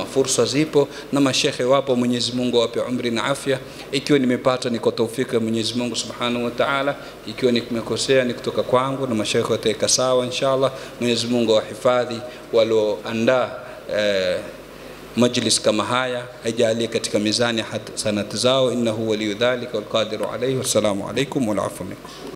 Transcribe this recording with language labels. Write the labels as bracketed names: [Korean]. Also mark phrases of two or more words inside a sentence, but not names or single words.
[Swahili] Fursa zipo na mashekhe wapo, Mwenyezi Mungu awape umri na afya. Ikiwa nimepata ni kwa taufiki ya Mwenyezi Mungu [Arabic] سبحانه وتعالى, [Swahili] ikiwa nimekosea ni kutoka kwangu na mashekhe wataweka sawa inshallah. Mwenyezi Mungu awahifadhi walioandaa majlis kama haya, ajalie katika mizani hasanati zao, [Arabic] إنه ولي ذلك والقادر عليه. والسلام عليكم والعفو منكم.